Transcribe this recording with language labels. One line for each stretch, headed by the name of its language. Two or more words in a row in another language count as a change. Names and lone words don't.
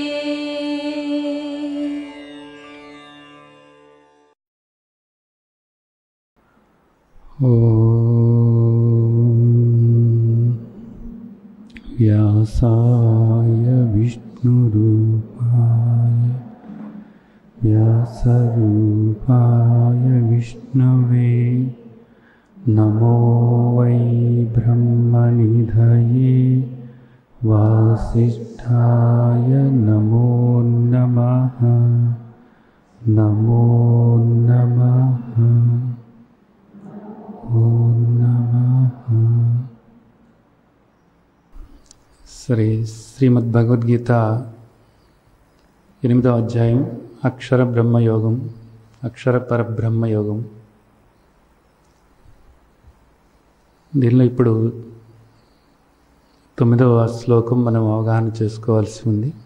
Sanskrit: व्यासाय विष्णुरूपाय व्यासरूपाय विष्णवे नमो वै ब्रह्मनिधये वासिष्ठाय नमो नमः नमो नमः ओम नमः।
Telugu: శ్రీమద్భగవద్గీత 8వ అధ్యాయం అక్షర బ్రహ్మయోగం, అక్షర పరబ్రహ్మయోగం. దీనిలో ఇప్పుడు 9వ శ్లోకం మనం అవగాహన చేసుకోవాల్సి ఉంది.